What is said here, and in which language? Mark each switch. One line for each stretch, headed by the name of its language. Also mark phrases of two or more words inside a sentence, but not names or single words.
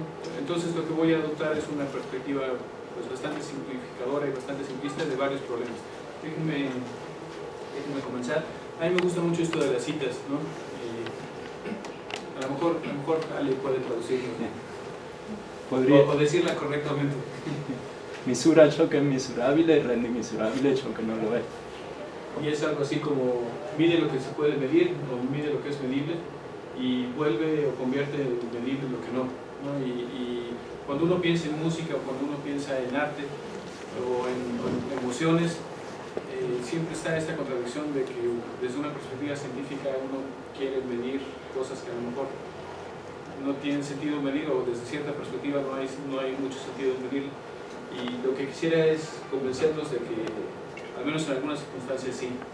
Spanish: Entonces lo que voy a adoptar es una perspectiva pues bastante simplificadora y bastante simplista de varios problemas. Déjenme comenzar. A mí me gusta mucho esto de las citas, ¿no? A lo mejor Ale puede traducirlo, ¿no? O decirla correctamente.
Italian: Misura ciò che è misurabile e rende misurabile ciò che non lo è.
Spanish: Y es algo así como mide lo que se puede medir o mide lo que es medible y vuelve o convierte en medible lo que no, ¿no? Y cuando uno piensa en música o cuando uno piensa en arte o en emociones, siempre está esta contradicción de que desde una perspectiva científica uno quiere medir cosas que a lo mejor no tienen sentido medir, o desde cierta perspectiva no hay mucho sentido en medir, y lo que quisiera es convencerlos de que al menos en algunas circunstancias sí.